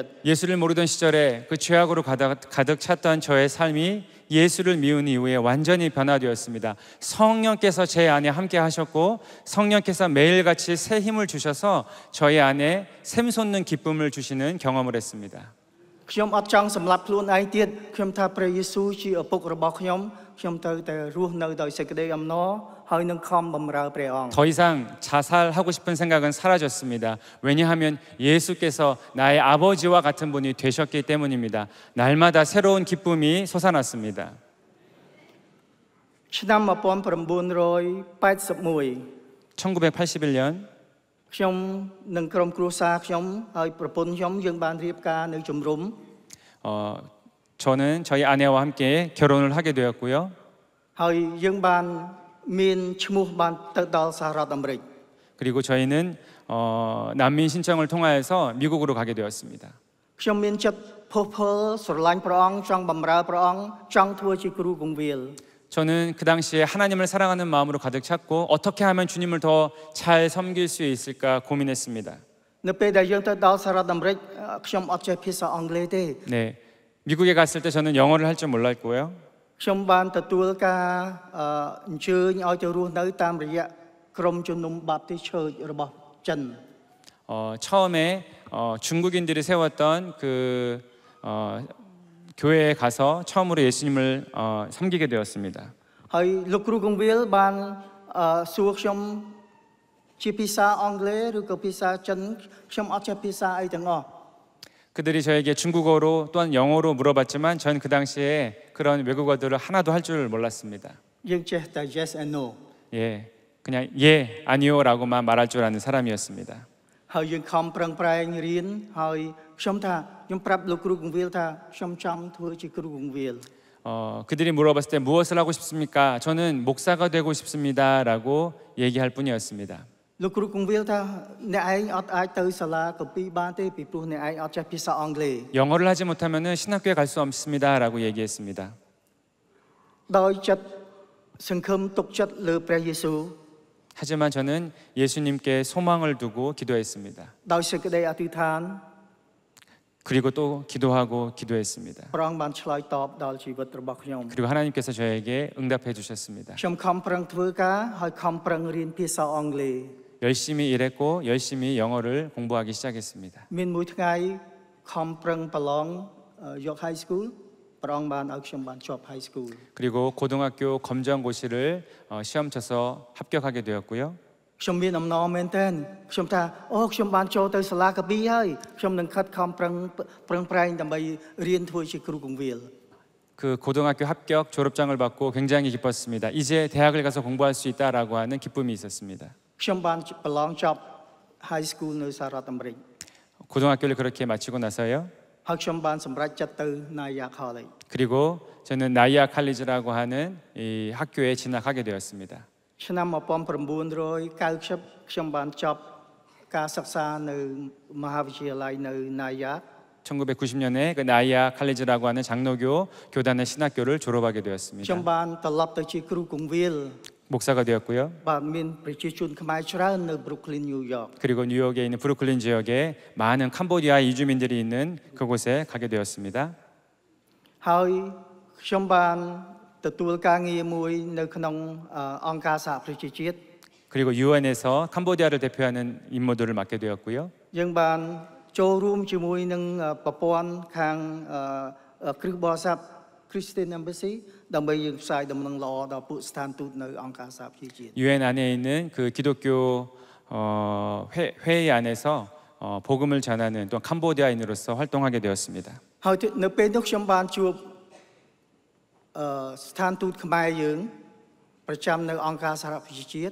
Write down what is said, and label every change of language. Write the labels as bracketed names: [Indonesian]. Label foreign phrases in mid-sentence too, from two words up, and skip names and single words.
[Korean] 예수를 모르던 시절에 그 죄악으로 가득 찼던 저의 삶이 예수를 미운 이후에 완전히 변화되었습니다. 성령께서 제 안에 함께 하셨고 성령께서 매일같이 새 힘을 주셔서 저희 안에 샘솟는 기쁨을 주시는 경험을 했습니다. [Khmer] ខ្ញុំអត់ចង់សម្លាប់ខ្លួនឯងទៀតខ្ញុំថាព្រះយេស៊ូវជាឪពុករបស់ខ្ញុំត្រូវតែរស់នៅដោយសេចក្តីអំណរហើយនឹងខំបម្រើព្រះអង្គ [Korean] 더 이상 자살하고 싶은 생각은 사라졌습니다. 왜냐하면 예수께서 나의 아버지와 같은 분이 되셨기 때문입니다. 날마다 새로운 기쁨이 솟아났습니다. [Khmer] ឆ្នាំ [Korean] 1981년 [Khmer] ខ្ញុំនឹងក្រុមគ្រួសារខ្ញុំហើយប្រពន្ធខ្ញុំយើងបានរៀបការនៅជំរំ [Korean] 저는 저희 아내와 함께 결혼을 하게 되었고요. [Khmer] ហើយយើងបានមានឈ្មោះបានទៅដល់សហរដ្ឋអាមេរិក [Korean] 그리고 저희는 난민 신청을 통하여서 미국으로 가게 되었습니다. [Khmer] ខ្ញុំមានចិត្តផុសផុលស្រឡាញ់ព្រះអង្គចង់បម្រើព្រះអង្គចង់ធ្វើជាគ្រូគង្វាល [Korean] 저는 그 당시에 하나님을 사랑하는 마음으로 가득 찼고 어떻게 하면 주님을 더 잘 섬길 수 있을까 고민했습니다. [Khmer] នៅពេលដែលយើងទៅដល់សហរដ្ឋអាមេរិកខ្ញុំអត់ចេះភាសាអង់គ្លេសទេ [Korean] 네, 미국에 갔을 때 저는 영어를 할 줄 몰랐고요. [Khmer] ខ្ញុំបានទទួលការអញ្ជើញឲ្យទៅរស់នៅតាមរយៈក្រុមជំនុំបាបទីស Church របស់ចិន [Korean] 처음에 중국인들이 세웠던 그 교회에 가서 처음으로 예수님을 섬기게 되었습니다. [Khmer] ហើយលោកគ្រូគង្វាលបានសួរខ្ញុំជាភាសាអង់គ្លេសឬក៏ភាសាចិនខ្ញុំអត់ចេះភាសាអីទាំងអស់ [Korean] 그들이 저에게 중국어로 또한 영어로 물어봤지만 전 그 당시에 그런 외국어들을 하나도 할 줄 몰랐습니다. [Khmer] យើងចេះតែ [English] yes and no [Korean] 예, 그냥 예, 아니요라고만 말할 줄 아는 사람이었습니다. [Khmer] ហើយយើងខំប្រឹងប្រែងរៀនហើយខ្ញុំថាខ្ញុំប្រាប់លោកគ្រូគង្វាលថាខ្ញុំចង់ធ្វើជាគ្រូគង្វាល [Korean] 그들이 물어봤을 때 무엇을 하고 싶습니까? 저는 목사가 되고 싶습니다라고 얘기할 뿐이었습니다. [Khmer] លោកគ្រូគង្វាលថាអ្នកឯងអត់អាចទៅសាលាកពីបានទេពីព្រោះអ្នកឯងអត់ចេះភាសាអង់គ្លេស [Korean] 영어를 하지 못하면은 신학교에 갈 수 없습니다라고 얘기했습니다. [Khmer] ដោយចិត្តសង្ឃឹមទុកចិត្តលើព្រះយេស៊ូវ [Korean] 하지만 저는 예수님께 소망을 두고 기도했습니다. [Khmer] ដោយសេចក្តីអធិដ្ឋាន [Korean] 그리고 또 기도하고 기도했습니다. [Khmer] ព្រះអង្គបានឆ្លើយតបដល់ជីវិតរបស់ខ្ញុំ [Korean] 그리고 하나님께서 저에게 응답해 주셨습니다. [Khmer] ខ្ញុំខំប្រឹងធ្វើការហើយខំប្រឹងរៀនភាសាអង់គ្លេស [Korean] 열심히 일했고 열심히 영어를 공부하기 시작했습니다. [Khmer] មានមួយថ្ងៃខំប្រឹងប្រឡងយក [English] high school [Khmer] ព្រះអង្គបានឲ្យខ្ញុំបានជាប់ [English] high school [Korean] 그리고 고등학교 검정고시를 시험 쳐서 합격하게 되었고요. [Khmer] ខ្ញុំមានអំណរមែនទែនខ្ញុំថាអូខ្ញុំបានចូលទៅសាលាកពីហើយខ្ញុំនឹងខិតខំប្រឹងប្រែងដើម្បីរៀនធ្វើជាគ្រូគង្វាល [Korean] 그 고등학교 합격 졸업장을 받고 굉장히 기뻤습니다. 이제 대학을 가서 공부할 수 있다라고 하는 기쁨이 있었습니다. [Khmer] ខ្ញុំបានប្រឡងចប់ [English] high school [Khmer] នៅសហរដ្ឋអាមេរិក [Korean] 고등학교를 그렇게 마치고 나서요. [Khmer] ហើយខ្ញុំបានសម្រេចចិត្តទៅ Naya College. [Korean] 그리고 저는 나이아 칼리지라고 하는 이 학교에 진학하게 되었습니다. [Khmer] ឆ្នាំ 1990 ខ្ញុំបានចប់ការសិក្សានៅមហាវិទ្យាល័យនៅ Naya. [Korean] 1990년에 그 나이아 칼리지라고 하는 장로교 교단의 신학교를 졸업하게 되었습니다. [Khmer] ខ្ញុំបានត្រឡប់ទៅជាគ្រូគង្វាល [Korean] 목사가 되었고요. [Khmer] បាទមានប្រជាជនខ្មែរច្រើននៅ Brooklyn, New York. [Korean] 그리고 뉴욕에 있는 브루클린 지역에 많은 캄보디아 이주민들이 있는 그곳에 가게 되었습니다. [Khmer] ហើយខ្ញុំបានទទួលការងារមួយនៅក្នុងអង្គការសហប្រជាជាតិ [Korean] 그리고 유엔에서 캄보디아를 대표하는 임무들을 맡게 되었고요. [Khmer] យើងបានចូលរួមជាមួយនឹងប្រព័ន្ធខាងគ្រឹះបរិស័ទ Christian Embassy ដើម្បីយើងផ្សាយដំណឹងល្អដល់ពួកស្ថានទូតនៅអង្គការសហប្រជាជាតិ [Korean] 유엔 안에 있는 그 기독교 회의 안에서 복음을 전하는 또 캄보디아인으로서 활동하게 되었습니다. [Khmer] ហើយនៅពេលនោះខ្ញុំបានជួបស្ថានទូតខ្មែរយើងប្រចាំនៅអង្គការសហប្រជាជាតិ